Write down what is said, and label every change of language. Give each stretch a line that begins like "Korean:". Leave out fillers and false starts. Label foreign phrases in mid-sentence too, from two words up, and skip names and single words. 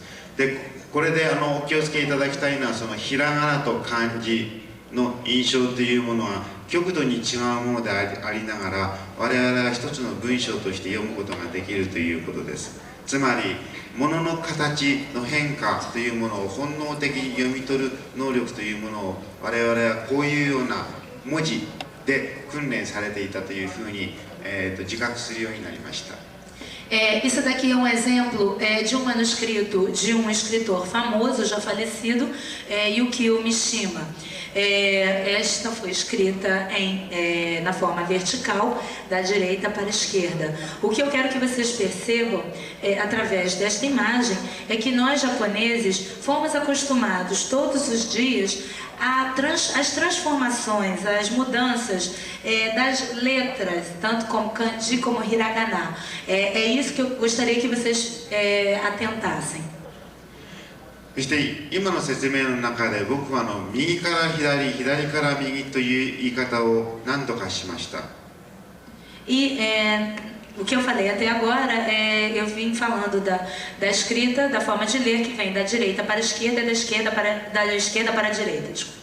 Japanese: でこれでお気をつけいただきたいのはそのひらがなと漢字の印象というものは極度に違うものでありながら我々は一つの文章として読むことができるということです。つまり物の形の変化というものを本能的に読み取る能力というものを我々はこういうような文字で訓練されていたというふうに、自覚するようになりました。
Portuguese: Isso daqui é um exemplo de um manuscrito de um escritor famoso, já falecido, Yukio Mishima. Esta foi escrita na forma vertical, da direita para a esquerda. O que eu quero que vocês percebam, através desta imagem, é que nós japoneses fomos acostumados todos os dias às transformações, às mudanças das letras, tanto como kanji como hiragana. É isso que eu gostaria que vocês atentassem.
Japanese: そして今の説明の中で僕は右から左、左から右という言い方を何度かしました。
Portuguese: O que eu falei até agora, eu vim falando da escrita, da forma de ler, que vem da direita para a esquerda e da esquerda para a direita. Desculpa.